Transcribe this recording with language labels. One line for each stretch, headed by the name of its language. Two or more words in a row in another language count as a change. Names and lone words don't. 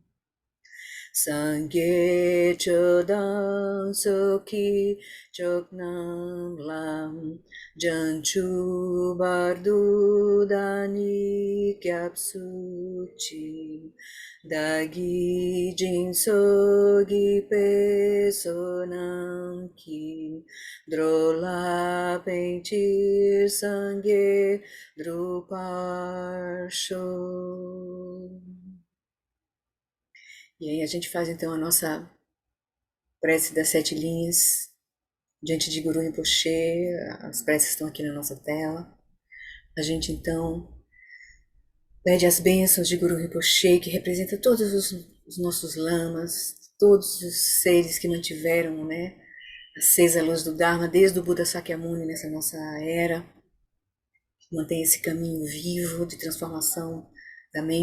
Tibetan: སངས་རྒྱས་ཆོས་དང་ཚོགས་ཀྱི་མཆོག་རྣམས་ལ། བྱང་ཆུབ་བར་དུ་བདག་ནི་སྐྱབས་སུ་མཆི། བདག་གིས་སྦྱིན་སོགས་བགྱིས་པའི་བསོད་ནམས་ཀྱིས། འགྲོ་ལ་ཕན་ཕྱིར་སངས་རྒྱས་འགྲུབ་པར་ཤོག.
Portuguese: E aí a gente faz então a nossa prece das 7 linhas diante de Guru Rinpoche. As preces estão aqui na nossa tela. A gente então pede as bênçãos de Guru Rinpoche, que representa todos os nossos lamas, todos os seres que mantiveram, acesa a luz do Dharma desde o Buda Sakyamuni nessa nossa era, que mantém esse caminho vivo de transformação da mente.